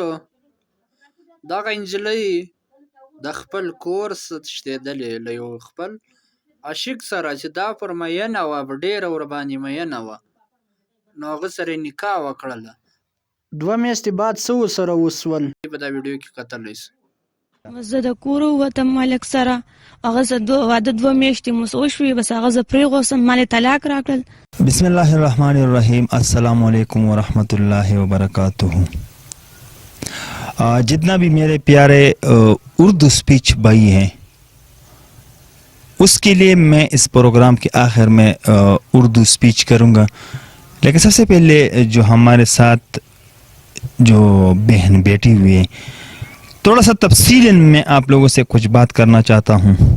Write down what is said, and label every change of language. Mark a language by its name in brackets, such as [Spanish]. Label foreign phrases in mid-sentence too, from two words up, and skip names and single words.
[Pashto] دغه نجلۍ د خپل کور تښتېدلې له یو خپل عاشق سره چې دا پر مینه وه، ډېره ورباندې مینه وه، نو هغه سره یې نکاح وکړله. 2 میاشتې بعد څه ورسره وشول په دا ویډیو کې کتلی شئ. زه د کور ووتم مالک سره، هغه زه واده 2 میاشتې مو وشوې، بس هغه زه پرېغوستم، ما یې طلاق راکړل. [Arabic] بسم الله الرحمن الرحیم. السلام علیکم ورحمۃ اللہ وبرکاتہ. [Urdu] جتنا بھی میرے پیارے اردو سپیچ بھائی ہیں، اس کے لیے میں اس پروگرام کے آخر میں اردو سپیچ کروں گا. لیکن سب سے پہلے جو ہمارے ساتھ جو بہن بیٹھی ہوئی ہے، تھوڑا سا تفصیلاً میں آپ لوگوں سے کچھ بات کرنا چاہتا ہوں.